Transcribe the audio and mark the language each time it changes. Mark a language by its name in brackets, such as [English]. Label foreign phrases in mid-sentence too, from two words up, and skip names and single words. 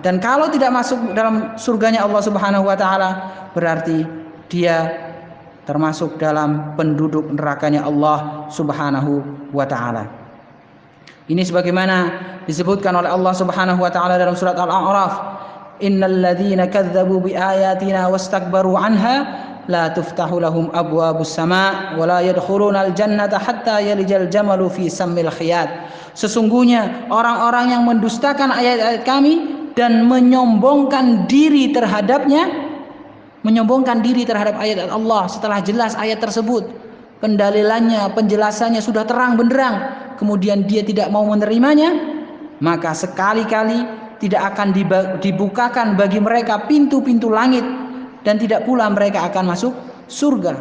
[Indonesian] Dan kalau tidak masuk dalam surganya Allah [Arabic] سبحانه وتعالى, [Indonesian] berarti dia termasuk dalam penduduk nerakanya Allah [Arabic] سبحانه وتعالى. [Indonesian] Ini sebagaimana disebutkan oleh Allah [Arabic] سبحانه وتعالى [Indonesian] dalam surat Al-A'raf, [Arabic] "إن الذين كذبوا بآياتنا واستكبروا عنها لا تفتح لهم أبواب السماء ولا يدخلون الجنة حتى يلج الجمل في سم الخياط." [Indonesian] Sesungguhnya orang-orang yang mendustakan ayat-ayat kami dan menyombongkan diri terhadapnya, menyombongkan diri terhadap ayat Allah setelah jelas ayat tersebut, pendalilannya, penjelasannya sudah terang benderang, kemudian dia tidak mau menerimanya, maka sekali-kali tidak akan dibukakan bagi mereka pintu-pintu langit, dan tidak pula mereka akan masuk surga.